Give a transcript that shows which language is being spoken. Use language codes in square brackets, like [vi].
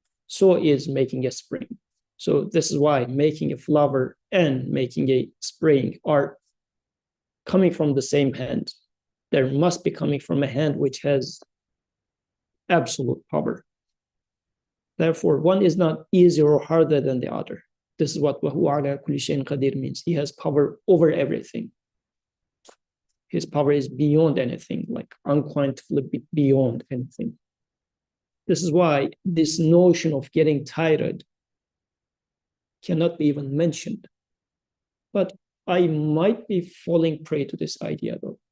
[en] So is making a spring. So this is why making a flower and making a spring are coming from the same hand. There must be coming from a hand which has absolute power. Therefore, one is not easier or harder than the other. This is what [ar] وَهُوَ عَلَى كُلِّ شَيْءٍ قَدِيرٌ [en] means. He has power over everything. His power is beyond anything, like unquantifiably beyond anything. This is why this notion of getting tired cannot be even mentioned. But I might be falling prey to this idea, though.